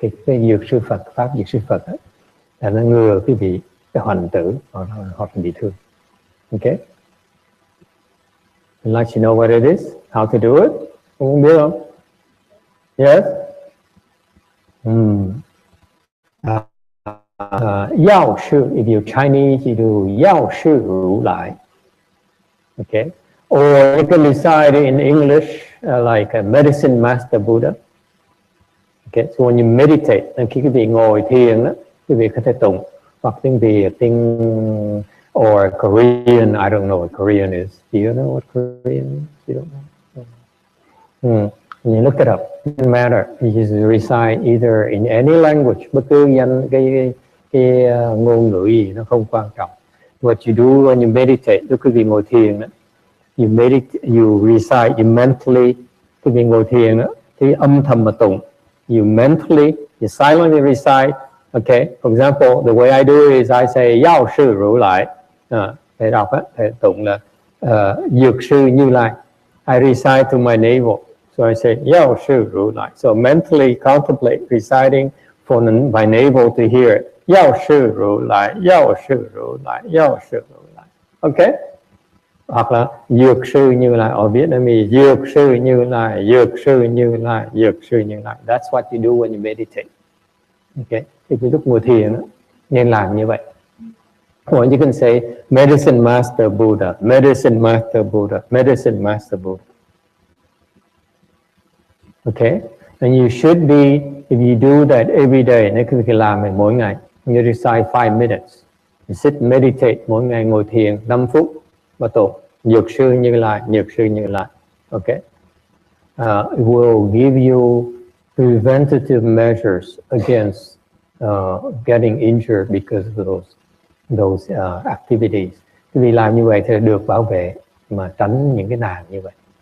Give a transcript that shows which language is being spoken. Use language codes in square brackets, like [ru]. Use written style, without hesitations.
[vi] Cái dược sư Phật, pháp dược sư Phật ấy, là nó ngừa cái bị hoại tử hoặc bị thương. [en] Okay? I'd like to know what it is, how to do it. [vi] Không biết không? Yes? [en] Yao Shi, if you're Chinese, you do Yao Shi Ru Lai. Okay? Or you can recite it in English like a medicine master Buddha. Okay? So when you meditate, [vi] khi quý vị ngồi thiền đó, quý vị có thể tụng hoặc tiếng Việt, tiếng or Korean. [en] I don't know what Korean is. Do you know what Korean is? You don't know? When you look it up, it doesn't matter. You just recite either in any language, [vi] bất cứ cái ngôn ngữ gì nó không quan trọng. [en] What you do when you meditate, [vi] lúc quý vị ngồi thiền đó, [en] you meditate, you recite, you mentally, [vi] quý vị ngồi thiền đó, thì âm thầm mà tụng. [en] You mentally, you silently recite. Okay, for example, the way I do is I say Yao Sư Ru Lại. [vi] Thầy đọc á, thầy tụng là dược sư Như Lai. [en] I recite to my navel. So I say Yao Sư Ru Lại. So mentally contemplate reciting for my navel to hear it. Yao Sư Ru Lại, Yao Sư Ru Lại, Yao Sư Ru Lại. Okay? [vi] Hoặc là dược sư Như Lai, [en] or Vietnamese, [vi] dược sư Như Lai, dược sư Như Lai, dược sư Như Lai. [en] That's what you do when you meditate. Okay? [vi] Thì cái lúc ngồi thiền nên làm như vậy. [en] Or you can say medicine master Buddha, medicine master Buddha, medicine master Buddha. Okay? And you should be, if you do that every day, [vi] nếu quý vị làm mỗi ngày, [en] you recite 5 minutes. You sit meditate [vi] mỗi ngày, ngồi thiền 5 phút và tụng dược sư Như Lai, dược sư Như Lai. [en] Okay? It will give you preventative measures against getting injured because of those activities. [vi] Vì làm như vậy thì được bảo vệ mà tránh những cái nạn như vậy.